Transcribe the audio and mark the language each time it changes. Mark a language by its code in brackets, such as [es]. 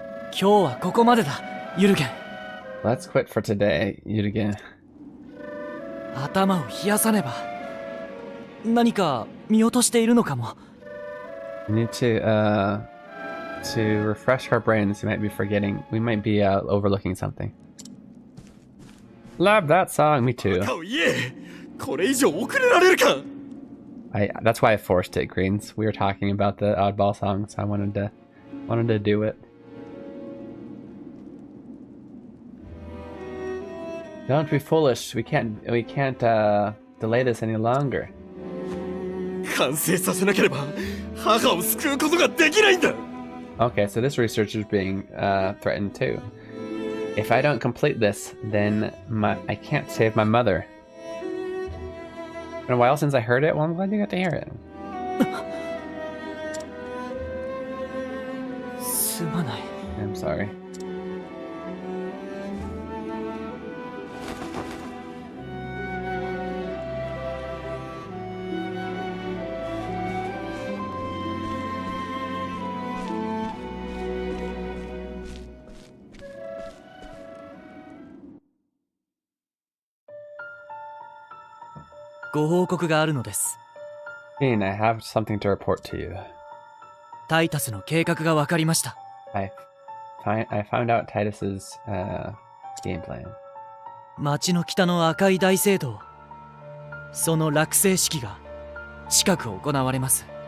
[ja] 今日はここまでだ、ユルゲン。 [en] Let's quit for today, Yudugen. [ja] 頭を冷やさねば。何か見落としているのかも。 [en] We need to refresh our brains. We might be forgetting. We might be overlooking something. Love that song. Me too. [ja] 顔言え。これ以上遅れられるか。 [en] That's why I forced it, Greens. We were talking about the Oddball song, so I wanted to do it. Don't be foolish. We can't delay this any longer. [ja] 完成させなければ母を救うことができないんだ。 [en] Okay, so this researcher is being threatened too. If I don't complete this, then I can't save my mother. It's been a while since I heard it. Well, I'm glad you got to hear it. [ja] すまない。 [en] I'm sorry. [ja] . ご報告があるのです。 [en] Keen, I have something to report to you. [ja] タイタスの計画が分かりました。 [en] I found out Titus's game plan. [ja] 町の北の赤い大聖堂、その落成式が近く行われます。